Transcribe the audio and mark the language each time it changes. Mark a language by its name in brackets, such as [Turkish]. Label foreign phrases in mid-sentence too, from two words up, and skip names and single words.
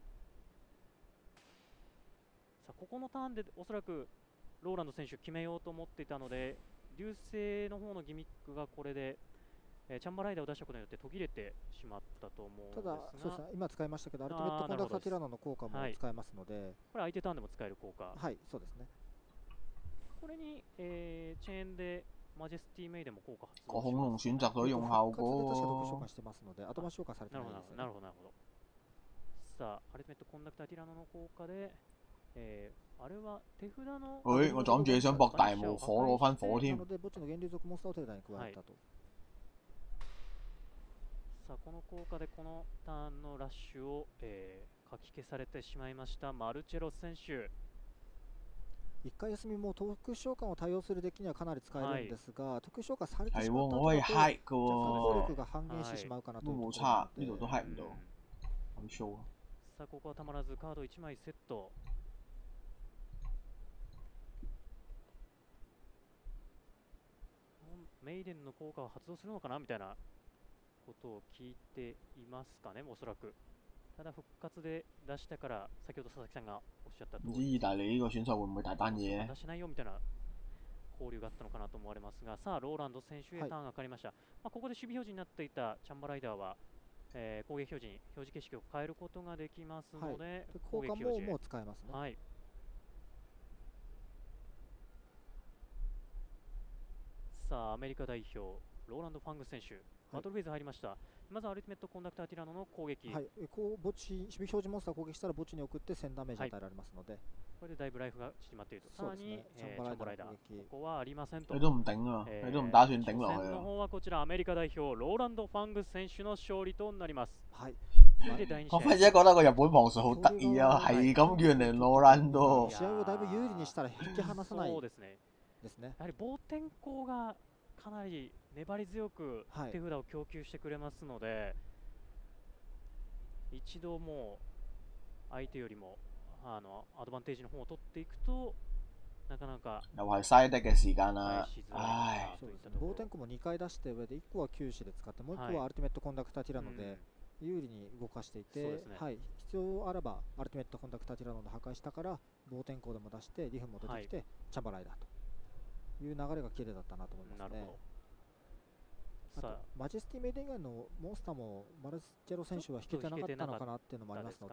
[Japanese] さあここのターンでおそらくローランド選手決めようと思っていたので、流星の方のギミックがこれで、チャンバライダーを出したことによって途切れてしまったと思うんですが、ただそうですね、今使いましたけど、アルティメットコンダクターティラノの効果も使えますので、これ相手ターンでも使える効果。はい、そうですね。これに、チェーンでマジェスティメイでも効果発動。 [Cantonese] 恐龍選擇咗用效果。 [Japanese] 確か毒召喚してますので、後回し召喚されてないですね。なるほど。さあ、アルティメットコンダクターティラノの効果で、あれは手札の。 [Cantonese] 我諗住想搏大霧火攞翻火添。 [Japanese] なので墓地の源流族モンスターを手札に加えたと。さあこの効果でこのターンのラッシュを、かき消されてしまいましたマルチェロス選手。 1回休みも特殊召喚を対応するデッキにはかなり使えるんですが、特殊召喚されてしまった後だと若干効力が半減してしまうかなというところなので。 [Cantonese] 呢度都係唔到。咁 show。 [Japanese] さあここはたまらずカード1枚セット。メイデンの効果を発動するのかなみたいなことを聞いていますかね、おそらく。ただ復活で出したから、先ほど佐々木さんがおっしゃった通り、 [Cantonese] 唔知意大利呢個選手會唔會大單嘢？ [Japanese] 出しないよみたいな交流があったのかなと思われますが、さあローランド選手へターンがかかりました。ここで守備表示になっていたチャンバライダーは、攻撃表示に表示景色を変えることができますので、効果ももう使えますね。はい。さあアメリカ代表ローランド・ファングス選手、バトルフェーズ入りました。まずアルティメットコンダクターティラノの攻撃。はい、こう墓地守備表示モンスターを攻撃したら墓地に送って1000ダメージ与えられますので、これでだいぶライフが縮まっていると。さらにチャンバライダー、ここはありませんと。 [Cantonese] 你都唔頂あ、你都唔打算頂落去 [Japanese] 初戦の方はこちらアメリカ代表ローランド・ファングス選手の勝利となります。はい。 [Cantonese] 我忽然間覺得個日本防術好得意啊，係咁叫人哋ローランド。 [Japanese] 試合をだいぶ有利にしたら引き離さない。そうですね。やはり防天候がかなり粘り強く手札を供給してくれますので、一度もう相手よりもアドバンテージの方を取っていくとなかなか [Cantonese] 又係嘥得嘅時間啦。唉。 [Japanese] 防天候も2回出して上で1個は九死で使ってもう1個はアルティメットコンダクターティラノで有利に動かしていて、はい、必要あればアルティメットコンダクターティラノで破壊したから防天候でも出してリフも出てきて、チャンバライダーという流れが綺麗だったなと思いますね。あとマジェスティメイデン以外のモンスターもマルチェロ選手は引けてなかったのかなっていうのもありますので、